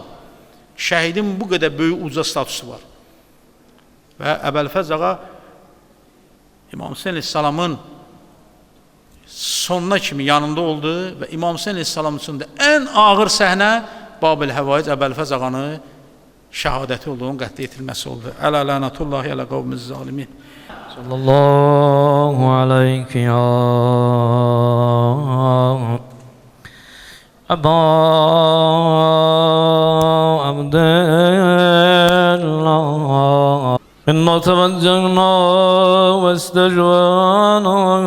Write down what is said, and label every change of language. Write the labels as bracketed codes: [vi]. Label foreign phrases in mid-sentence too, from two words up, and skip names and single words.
[az] Şəhidin bu qədər böyük uca statusu var. Və Əbəlfəz ağa İmam Hüseyin Aleyhisselamın sonuna kimi yanında oldu və İmam Hüseyin Aleyhisselam üçün də ən ağır səhnə Babil Həvaic Əbəlfəz ağanı şəhadəti olduğunun qətlə yetirməsi oldu. [ar] ألا لعنة الله على القوم الظالمين. صلى الله عليك يا أبا عبد الله إنا توجهنا واستشفعنا